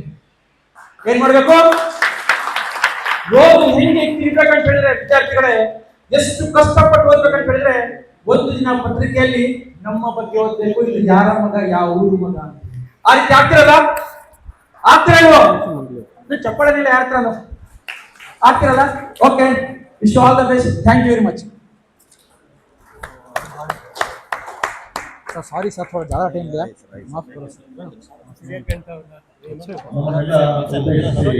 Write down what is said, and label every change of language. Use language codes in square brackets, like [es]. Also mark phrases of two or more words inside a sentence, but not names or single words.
[kn] ಏನ್ ಮಾಡ್ಬೇಕು, ಓದು ಹೆಂಗೆ ತಿಳ್ಬೇಕಂತ ಹೇಳಿದ್ರೆ, ವಿದ್ಯಾರ್ಥಿಗಳೇ ಎಷ್ಟು ಕಷ್ಟಪಟ್ಟು ಓದ್ಬೇಕಂತ ಹೇಳಿದ್ರೆ, ಒಂದು ದಿನ ಪತ್ರಿಕೆಯಲ್ಲಿ ನಮ್ಮ ಬಗ್ಗೆ ಓದ್ಬೇಕು. ಇಲ್ಲಿ ಯಾರ ಮಗ, ಯಾವ ಊರು ಮಗ ಅಂತ. ಆ ರೀತಿ ಆಗ್ತಿರಲ್ವೋ? ಚಪ್ಪಳನಿಲ್ಲ ಯಾರ ಹತ್ರ ಆಗ್ತಿರಲ್ಲ? [en] Okay, wish all the best. Thank you very much. sorry sir, [hi] थोड़ा ज़्यादा टाइम दिया, माफ करो सर।